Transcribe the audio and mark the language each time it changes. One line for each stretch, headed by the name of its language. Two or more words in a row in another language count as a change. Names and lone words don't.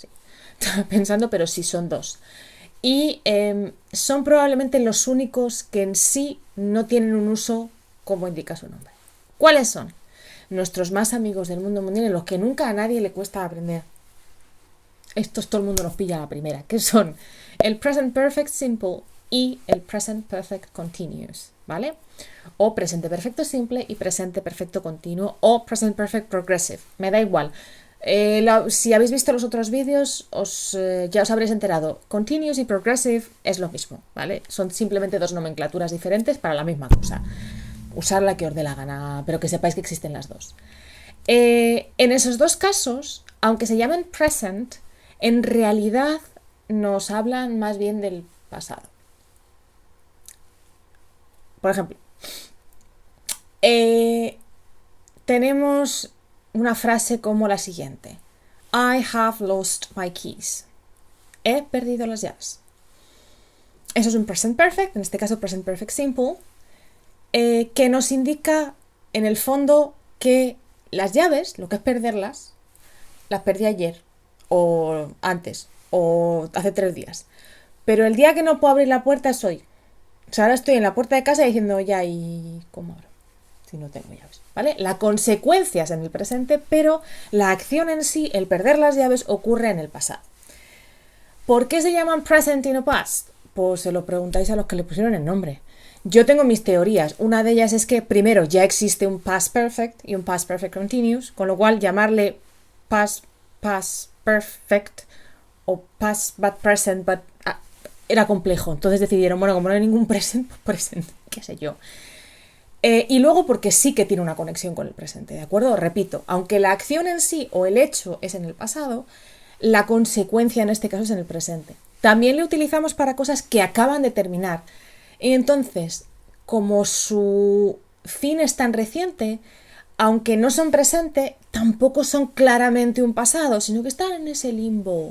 Spanish: Estaba pensando, pero sí son dos. Y son probablemente los únicos que en sí no tienen un uso como indica su nombre. ¿Cuáles son? Nuestros más amigos del mundo mundial, en los que nunca a nadie le cuesta aprender. Estos todo el mundo los pilla a la primera, que son el
English: present perfect simple
Spanish: y el
English: present perfect continuous,
Spanish: ¿vale? O presente perfecto simple y presente perfecto continuo o
English: present perfect progressive,
Spanish: me da igual. Si habéis visto los otros vídeos, ya os habréis enterado. Continuous y progressive es lo mismo, ¿vale? Son simplemente dos nomenclaturas diferentes para la misma cosa. Usar la que os dé la gana, pero que sepáis que existen las dos. En esos dos casos, aunque se llamen present, en realidad nos hablan más bien del pasado. Por ejemplo, tenemos una frase como la siguiente:
English: I have lost my keys.
Spanish: He perdido las llaves. Eso es un
English: present perfect,
Spanish: en este caso
English: present perfect simple,
Spanish: que nos indica en el fondo que las llaves, lo que es perderlas, las perdí ayer o antes o hace 3 días. Pero el día que no puedo abrir la puerta es hoy. O sea, ahora estoy en la puerta de casa diciendo, ya, ¿y cómo abro? Si no tengo llaves, ¿vale? La consecuencia es en el presente, pero la acción en sí, el perder las llaves, ocurre en el pasado. ¿Por qué se llaman present y no past? Pues se lo preguntáis a los que le pusieron el nombre. Yo tengo mis teorías. Una de ellas es que, primero, ya existe un
English: past perfect
Spanish: y un
English: past perfect continuous,
Spanish: con lo cual llamarle
English: past perfect
Spanish: o
English: past but present but
Spanish: era complejo. Entonces decidieron, bueno, como no hay ningún present, pues present, qué sé yo. Y luego porque sí que tiene una conexión con el presente, ¿de acuerdo? Repito, aunque la acción en sí o el hecho es en el pasado, la consecuencia en este caso es en el presente. También le utilizamos para cosas que acaban de terminar. Y entonces, como su fin es tan reciente, aunque no son presente, tampoco son claramente un pasado, sino que están en ese limbo.